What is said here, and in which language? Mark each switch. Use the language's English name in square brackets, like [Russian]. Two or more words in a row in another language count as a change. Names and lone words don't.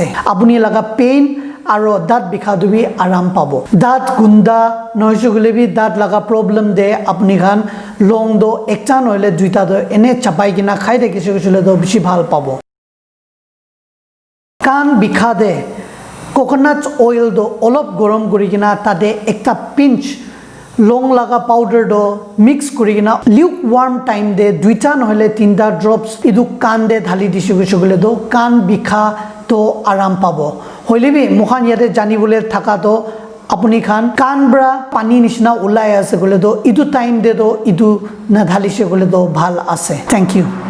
[Naga Pidgin] Apuni laga pain aro dat bikha dubi aram pabo. Dat gunda noise gole bi dat laga problem de apuni khan long do ekta nohile duita do ene chapai gina khai de kise gole do bishi bhal pabo. Kan bikha de [English] coconut oil [Naga Pidgin] do olop gorom gorigina tade ekta pinch long laga powder do mix kurigina [English] lukewarm time [Naga Pidgin] de duita nohile tinta drops idu kan de dhali dise gole do kan bikha to aram pabo. Hoilebi mokhan yate janibole thaka to apuni khan kan bra pani nishna ulai ase gole do idu time de do idu na dhali se gole do bhal ase. [English] Thank you.